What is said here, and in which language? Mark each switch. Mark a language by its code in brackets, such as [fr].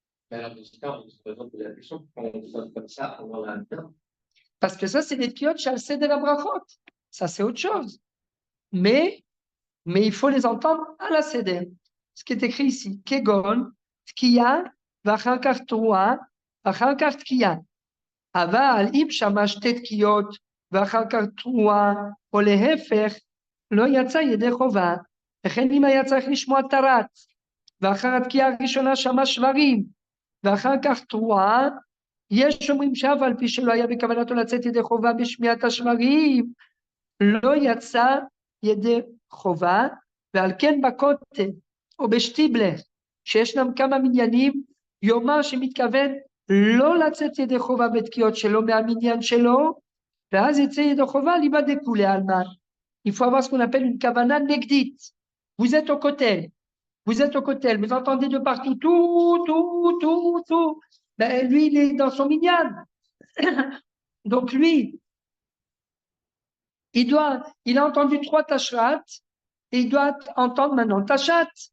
[fr] Mais alors, dans ce cas, on se présente la question, quand on sonne comme ça, on en a un temps. Parce que ça, c'est des tkiyot chez Seder Abrachot. Ça, c'est autre chose. Mais il faut les entendre à la Seder. Ce qui est écrit ici, [he] Kegon, Tkiya, Vachakar Troa, Vachakar Tkiya. אבל אם שמע שתי תקיעות ואחר כך תרועה, או להפך, לא יצא ידי חובה. לכן אם היה צריך לשמוע תרת, ואחר התקיעה הראשונה שמע שברים, ואחר כך תרועה, יש אומרים שאף על פי שלא היה בכוונתו לצאת ידי חובה בשמיעת השברים, לא יצא ידי חובה, ועל כן בכותל, או בשטיבלר, שישנם כמה מניינים, יאמר שמתכוון לא לצאת ידי חובה בתקיעות שלו מהמניין שלו, ואז יצא ידי חובה ליבדק כולי עלמא. [fr] Il faut avoir ce qu'on appelle une kavana negdit. Vous êtes au kotel, vous entendez de partout tout. Ben, lui, il est dans son minyan. Donc lui, il a entendu 3 tashrat, et il doit entendre maintenant tachat.